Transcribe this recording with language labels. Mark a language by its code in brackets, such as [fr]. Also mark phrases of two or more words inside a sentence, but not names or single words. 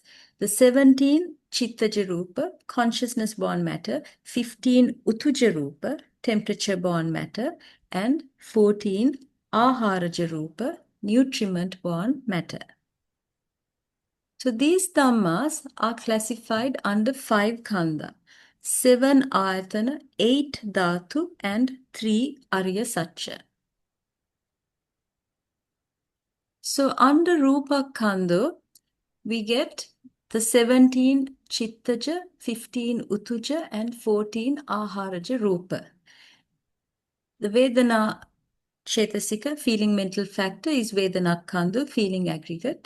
[en] The 17 [pi] Chittaja Rupa, [en] consciousness-born matter, 15 [pi] Utuja Rupa, [en] temperature-born matter, and 14 [pi] Aharaja Rupa, [en] nutriment-born matter. So these Dhammas are classified under 5 khandha, 7 āyatana, 8 dhātu, and 3 [pi] ariya sacca. [en] So under [pi] Rupa Khandha, [en] we get the 17 Chittaja, 15 Utuja, and 14 [pi] Aharaja Rupa. [en] The [pi] Vedana Cetasika, [en] feeling mental factor, is [pi] Vedana Khandha, [en] feeling aggregate.